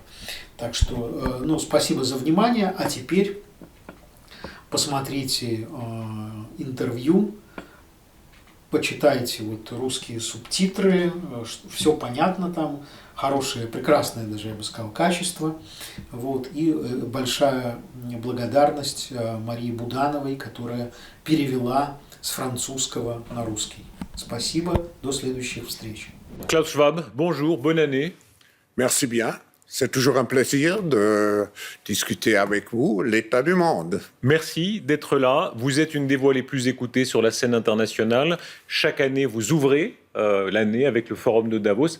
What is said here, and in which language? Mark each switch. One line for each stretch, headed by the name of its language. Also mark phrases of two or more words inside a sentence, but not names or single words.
Russian: Так что, спасибо за внимание, а теперь посмотрите интервью, почитайте русские субтитры, все понятно там, хорошее, прекрасное даже, я бы сказал, качество. Вот, и большая благодарность Марии Будановой, которая перевела с французского на русский. Спасибо, до следующих встреч.
French: Klaus Schwab, bonjour, bonne année. Merci bien. C'est toujours un plaisir de discuter avec vous l'état du monde. Merci d'être là. Vous êtes une des voix les plus écoutées sur la scène internationale. Chaque année, vous ouvrez l'année avec le forum de Davos.